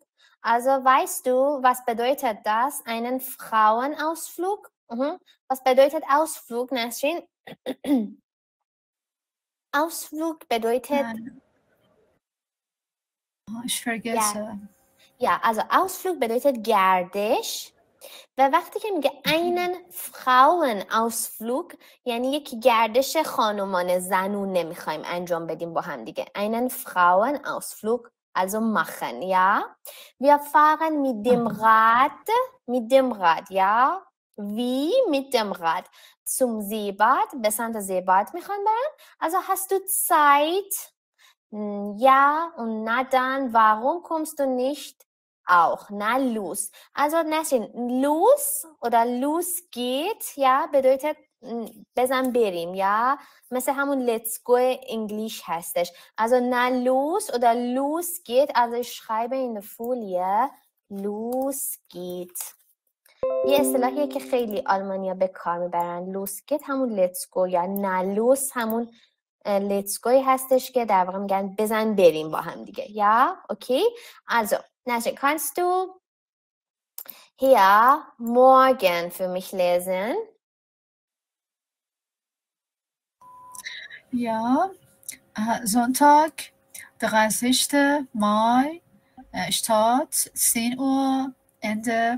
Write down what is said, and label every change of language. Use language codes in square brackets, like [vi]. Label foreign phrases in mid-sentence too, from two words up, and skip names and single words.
[de] Also weißt du, was bedeutet das? Einen Frauenausflug? Was bedeutet Ausflug, Nasrin? Ausflug bedeutet... Ich vergesse. Ja, also Ausflug bedeutet [fa] گردش و وقتی که میگه [de] einen Frauenausflug [fa] یعنی یک گردش خانومان زنون نمیخوایم انجام بدیم با هم دیگه. [de] einen Frauenausflug also machen, ja. Wir fahren mit dem Rad, ja. Wie mit dem Rad zum Seebad, [fa] به سمت زیباد میخوان برن. [de] Also hast du Zeit? Ja und na dann, warum kommst du nicht? Auch, na los. Also Nasrin, los oder los geht, ja, bedeutet [fa] بزن بریم, [de] ja, [fa] مثل همون [en] let's go [de] Englisch هستش. Also na los oder los geht, also ich schreibe in der Folie, los geht. [fa] یه اصطلاحیه که خیلی آلمانیا به کار میبرن. [de] los geht [fa] همون [en] let's go [fa] یا [de] na los [fa] همون [en] let's go [fa] هستش که در واقع میگن بزن بریم با هم دیگه. [de] Ja, okay. Also, Nasrin, kannst du hier morgen für mich lesen? Ja, Sonntag, 30. Mai, Start, 10 Uhr, Ende.